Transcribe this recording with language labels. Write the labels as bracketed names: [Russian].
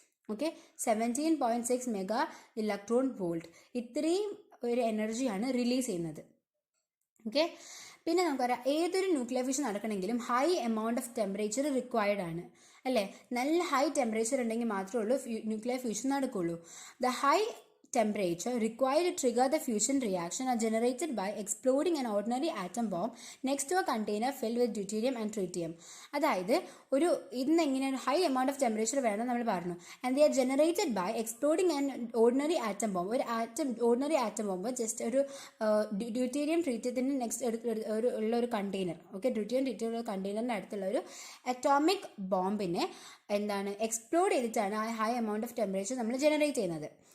[Malayalam] Okay, 17.6 mega electron volt, ഇത്രയും ഒരു എനർജിയാണ് റിലീസ് ചെയ്യുന്നത്. ഓക്കെ, പിന്നെ നമുക്കറിയാം ഏതൊരു nuclear fusion നടക്കണമെങ്കിലും high amount of temperature required ആണ്, അല്ലേ? നല്ല ഹൈ ടെമ്പറേച്ചർ ഉണ്ടെങ്കിൽ മാത്രമേ ഉള്ളൂ ന്യൂക്ലിയർ ഫ്യൂഷൻ നടക്കുള്ളൂ. [English] The high temperature required to trigger the fusion reaction are generated by exploding an ordinary atom bomb next to a container filled with deuterium and tritium. [Malayalam] അതായത് ഇന്നെങ്ങനെയാണ് high amount of temperature വേണം നമ്മൾ പറഞ്ഞു. [English] And they are generated by exploding an ordinary atom bomb. [Malayalam] Ordinary atom bomb just ഒരു deuterium ട്രീറ്റിയത്തിന് next ഉള്ള ഒരു container. Okay, deuterium ട്രീറ്റിയുള്ള കണ്ടെയ്നറിൻ്റെ അടുത്തുള്ള ഒരു atomic ബോംബിനെ explode ചെയ്തിട്ടാണ് ആ ഹൈ എമൗണ്ട് ഓഫ് ടെമ്പറേച്ചർ നമ്മൾ ജനറേറ്റ് ചെയ്യുന്നത്.